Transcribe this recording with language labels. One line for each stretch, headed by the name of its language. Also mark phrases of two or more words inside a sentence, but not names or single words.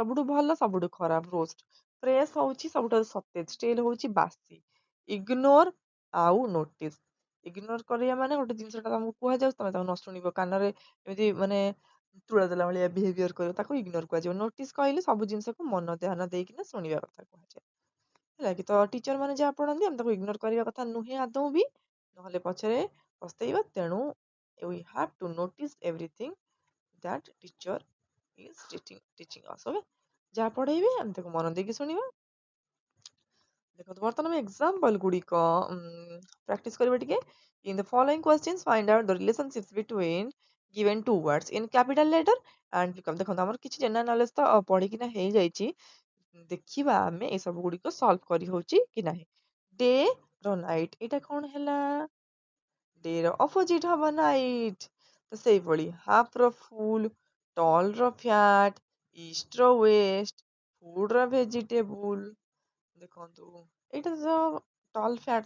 Odia: ସବୁଠୁ ଭଲ ସବୁଠୁ ଖରାପ
English: worst fresh
Odia: ହଉଛି ସବୁଠାରୁ ସତେଜ ଷ୍ଟେଲ ହଉଛି ବାସି ଇଗ୍ନୋର ଆଉ
English: notice ignore
Odia: କରିବା ମାନେ ଗୋଟେ ଜିନିଷଟା ତମକୁ କୁହାଯାଉଛି ତମେ ତାକୁ ନ ଶୁଣିବ କାନରେ ଏମିତି ମାନେ ତୁଳା ଦେଲା ଭଳିଆ ବିହେଭିୟର କରିବ ତାକୁ ଇଗ୍ନୋର କୁହାଯିବ ନୋଟିସ କହିଲେ ସବୁ ଜିନିଷକୁ ମନ ଧ୍ୟାନ ଦେଇକିନା ଶୁଣିବା କଥା କୁହାଯାଏ ହେଲା କି ତ ଟିଚର ମାନେ ଯାହା ପଢାନ୍ତି ଆମେ ତାକୁ ଇଗ୍ନୋର କରିବା କଥା ନୁହେଁ ଆଦୌ ବି ନହେଲେ ପଛରେ ପସ୍ତେଇବା ତେଣୁ
English: we have to notice everything that teacher is teaching us okay
Odia: ଯାହା ପଢେଇବେ ଆମେ ତାକୁ ମନ ଦେଇକି ଶୁଣିବା ଦେଖନ୍ତୁ ବର୍ତ୍ତମାନ ଆମେ ଏକ୍ସାମ୍ପଲ ଗୁଡ଼ିକ ପ୍ରାକ୍ଟିସ କରିବା ଟିକେ
English: in the following questions find out the relationships between given two words in capital letter and
Odia: ଦେଖନ୍ତୁ ଆମର କିଛି
English: general knowledge
Odia: ତ ପଢିକିନା ହେଇଯାଇଛି ଦେଖିବା ଆମେ ଏ ସବୁ ଗୁଡ଼ିକ ସଲ୍ଭ କରି ହଉଛି କି ନାହିଁ ଡେ ର ନାଇଟ୍ ଏଇଟା କଣ ହେଲା ଡେ ର ଅପୋଜିଟ ହବ ନାଇଟ୍ ତ ସେଇଭଳି ହାଫ ର
English: full tall
Odia: ର
English: fat east
Odia: ର
English: west food
Odia: ର ଭେଜିଟେବୁଲ ଦେଖନ୍ତୁ ଏଇଟା ତ
English: tall fat